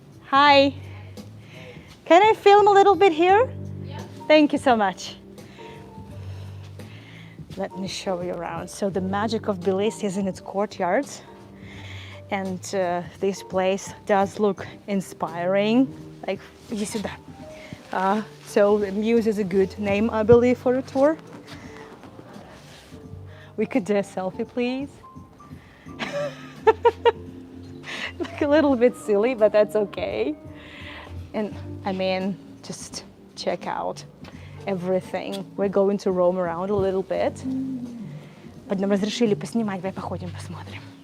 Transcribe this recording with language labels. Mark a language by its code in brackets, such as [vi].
[en] Hi. Can I film a little bit here? Yeah. Thank you so much. Let me show you around. So the magic of Tbilisi is in its courtyards. And this place does look inspiring. Like, [ru] иди сюда. [en] So the Muse is a good name, I believe, for a tour. We could do a selfie, please. Look a little bit silly, but that's okay. And I mean, just check out everything. We're going to roam around a little bit. [ru] But нам разрешили поснимать, давай походим, посмотрим.